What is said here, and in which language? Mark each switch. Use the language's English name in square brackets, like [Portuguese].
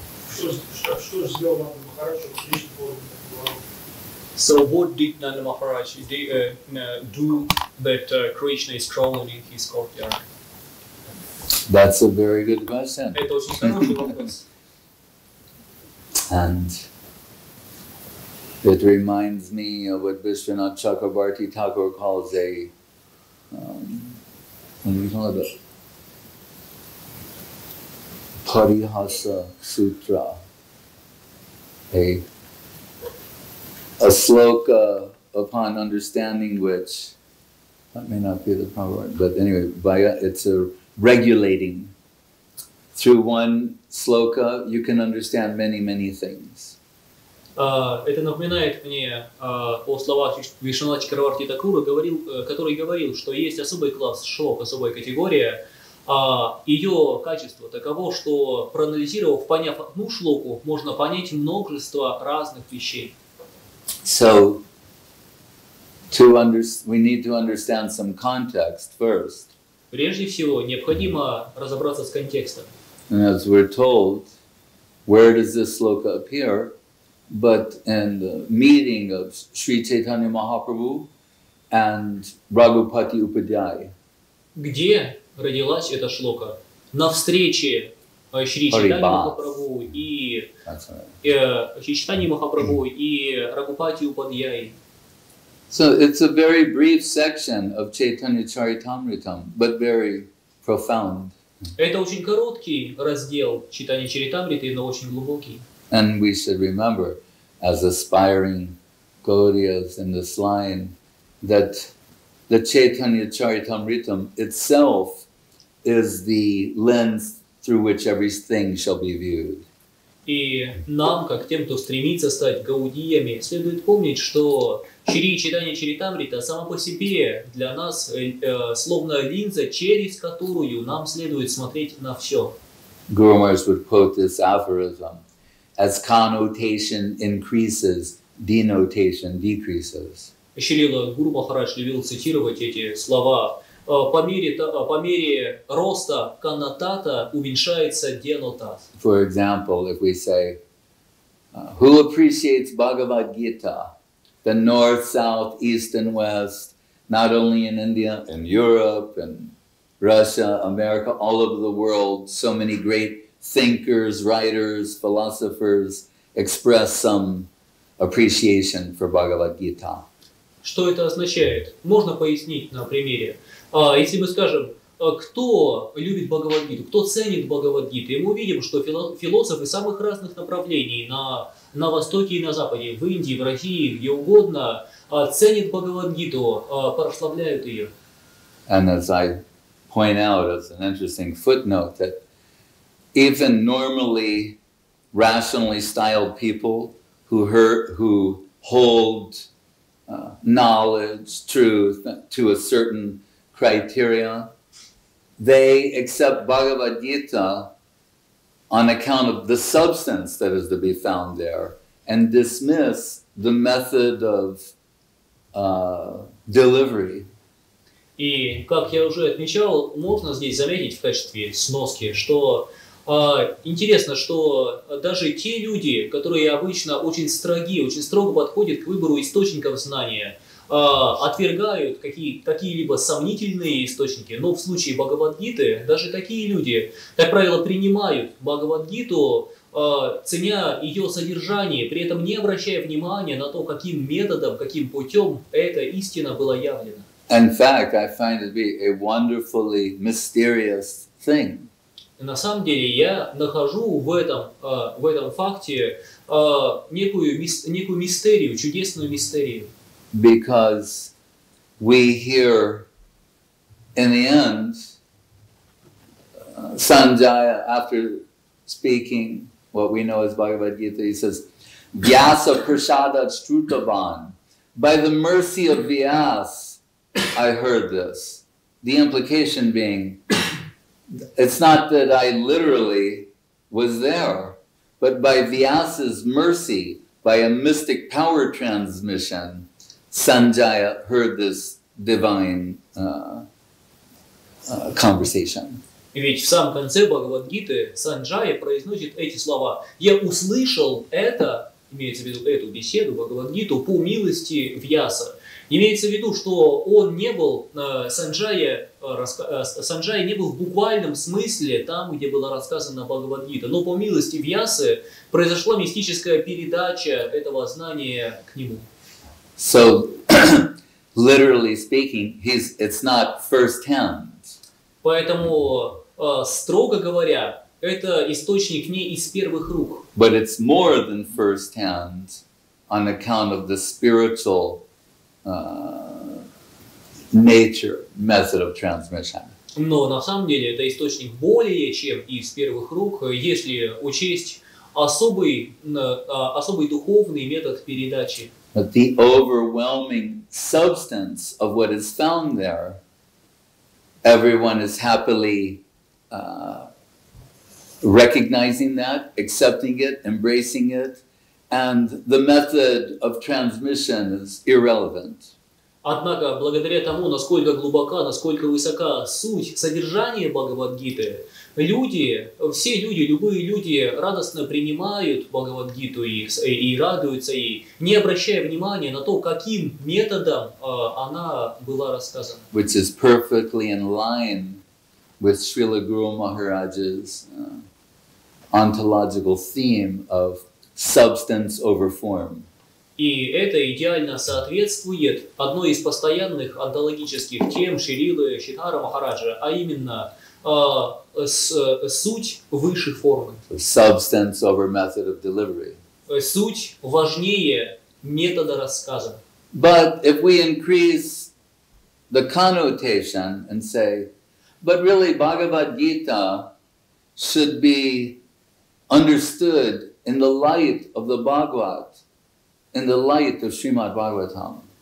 [Russian] Что же сделал Нанды Махарадж, чтобы Кришна понял? [English] So what did Nanda Maharaj do that Krishna is crawling in his courtyard? That's a very good question. [Russian] Это очень хороший вопрос. [English] And it reminds me of what Vishwanath Chakrabarti Thakur calls a, what do we call it? Parihasa Sutra. A sloka upon understanding which, that may not be the proper word, but anyway, it's a regulating. Through one sloka, you can understand many, many things. [Russian] Это напоминает мне о словах Вишванатха Чакраварти Такура, который говорил, что есть особый класс шлок, особая категория. Ее качество таково, что проанализировав, поняв одну шлоку, можно понять множество разных вещей. [English] So, we need to understand some context first. [Russian] Прежде всего, необходимо разобраться с контекстом. [English] And as we're told, where does this sloka appear? But in the meeting of Sri Chaitanya Mahaprabhu and Raghupati Upadhyay. [Russian] Где родилась эта шлока? На встрече Шри Чайтаньи Махапрабху и Шри Чайтаньи Махапрабху и Рагупати Упадьяи. [English] So it's a very brief section of Chaitanya Charitamritam, but very profound. [Russian] Это очень короткий раздел Чайтаньи Чаритамриты, но очень глубокий. [English] And we should remember, as aspiring Gaudiyas in this line, that the Chaitanya Charitamritam itself is the lens through which everything shall be viewed. [Russian] И нам, как тем, кто стремится стать гаудиями, следует помнить, что Шри Чайтанья Чаритамрита сама по себе для нас словно линза, через которую нам следует смотреть на все. [English] Guru Maharaj would quote this aphorism: as connotation increases, denotation decreases. [Russian] Шрила Гуру Махарадж любил цитировать эти слова. По мере роста коннотата уменьшается денотат. [English] For example, if we say, who appreciates Bhagavad-gite, the north, south, east and west, not only in India, in Europe, and Russia, America, all over the world, so many great thinkers, writers, philosophers express some appreciation for Bhagavad-gite. [Russian] Что это означает? Можно пояснить на примере. Если мы скажем, кто любит Бхагавад-гиту, кто ценит Бхагавад-гиту, и мы увидим, что философы самых разных направлений на Востоке и на Западе, в Индии, в России, где угодно, ценят Бхагавад-гиту, прославляют ее. [English] And as I point out as an interesting footnote, that even normally rationally styled people who hold knowledge, truth to a certain criteria, they accept Bhagavad-gita on account of the substance that is to be found there and dismiss the method of delivery. [Russian] И, как я уже отмечал, можно здесь заметить в качестве сноски, что интересно, что даже те люди, которые обычно очень строги, очень строго подходят к выбору источников знания, отвергают какие-либо сомнительные источники, но в случае Бхагавад-гиты даже такие люди, как правило, принимают Бхагавад-гиту, ценя ее содержание, при этом не обращая внимания на то, каким методом, каким путем эта истина была явлена. [English] In fact, I find it to be a wonderfully mysterious thing. [Russian] На самом деле я нахожу в этом факте некую мистерию, чудесную мистерию. [English] Because we hear, in the end, Sanjaya, after speaking what we know as Bhagavad-gita, he says, [Sanskrit] Vyasa prasadat strutavan. [English] By the mercy of Vyas, I heard this. The implication being, it's not that I literally was there, but by Vyasa's mercy, by a mystic power transmission, Sanjaya heard this divine conversation. [Russian] Ведь в самом конце Бхагавад-гиты Санджая произносит эти слова. «Я услышал это», имеется в виду эту беседу, Бхагавад-гиту, по милости Вьяса. Имеется в виду, что он не был, Санджая не был в буквальном смысле там, где была рассказана Бхагавад-гита, но по милости Вьясы произошла мистическая передача этого знания к нему. [English] So, literally speaking, it's not first hand. [Russian] Поэтому, строго говоря, это источник не из первых рук. [English] But it's more than first hand on account of the spiritual nature, method of transmission. [Russian] Но на самом деле это источник более чем из первых рук, если учесть особый духовный метод передачи. [English] But the overwhelming substance of what is found there, everyone is happily recognizing that, accepting it, embracing it, and the method of transmission is irrelevant. [Russian] Однако, благодаря тому, насколько глубока, насколько высока суть, содержание Бхагавад-гиты, все люди, любые люди радостно принимают Бхагавад-гиту и радуются ей, не обращая внимания на то, каким методом она была рассказана. [English] Which is perfectly in line with Srila Guru Maharaj's ontological theme of substance over form. [Russian] И это идеально соответствует одной из постоянных онтологических тем Шрилы Шридхара Махараджа, а именно суть выше формы. [English] Substance over method of delivery. [Russian] Суть важнее метода рассказа. [English] But if we increase the connotation and say, but really Bhagavad-gita should be understood in the light of the Bhagavad, in the light of Srimad Bhagavatam.